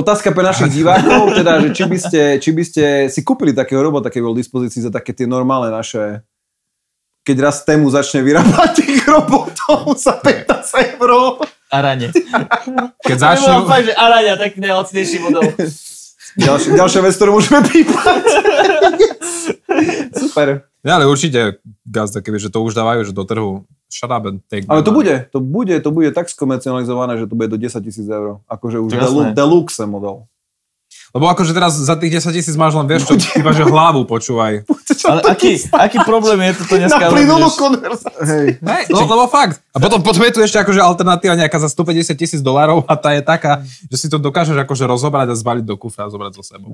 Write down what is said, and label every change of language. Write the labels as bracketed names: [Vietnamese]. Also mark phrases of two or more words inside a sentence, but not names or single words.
[Slovak] Otázka pre našich divákov, teda, že či by ste si kúpili takého robota, keď bol v dispozícii za také tie normálne naše, keď raz tému začne vyrábať tých robotov za 15 €. Arane. Keď začnú... Fakt, že Araňa, tak najlacnejší model. Ďalšia vec, ktorú môžeme pípať. Super. Ja, ale určite, Gazda, kebyže to už dávajú, že do trhu, [English] shut up and take. [Slovak] Ale to bude tak skomercializované, že to bude do 10,000 €. Akože už deluxe model. Lebo akože teraz za tých 10,000 máš len, vieš čo, iba že hlavu počúvaj. Ale aký problém je toto dneska? Na plynulú konverzáciu. Hej, lebo fakt. A potom je tu ešte akože alternatíva nejaká za $150,000 a tá je taká, že si to dokážeš akože rozobrať a zvaliť do kufra a zobrať so sebou.